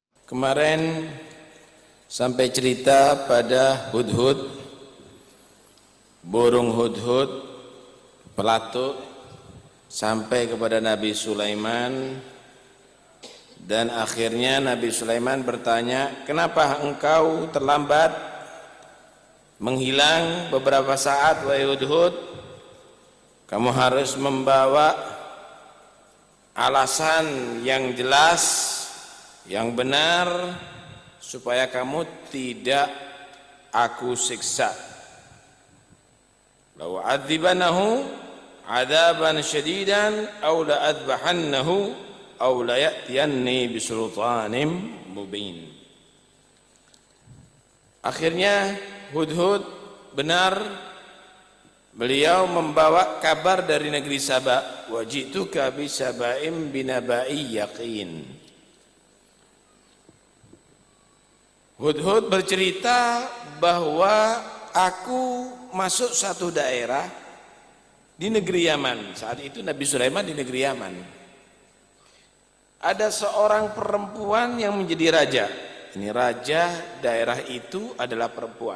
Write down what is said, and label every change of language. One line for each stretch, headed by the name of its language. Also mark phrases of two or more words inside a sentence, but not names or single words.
Indonesian: Kemarin sampai cerita pada hudhud, burung hudhud, pelatuk, sampai kepada Nabi Sulaiman, dan akhirnya Nabi Sulaiman bertanya, kenapa engkau terlambat menghilang beberapa saat wahai hudhud? Kamu harus membawa alasan yang jelas, yang benar, supaya kamu tidak aku siksa.
Arabic: لأعذبنه عذابا شديدا أو لأذبحنه أو ليأتيني بسلطان مبين.
Indonesian: Akhirnya hudhud benar, beliau membawa kabar dari negeri Saba,
Arabic: وجئتك بسبإ بنبإ يقين.
Indonesian: Hudhud bercerita bahwa aku masuk satu daerah di negeri Yaman. Saat itu Nabi Sulaiman di negeri Yaman. Ada seorang perempuan yang menjadi raja. Ini raja daerah itu adalah perempuan.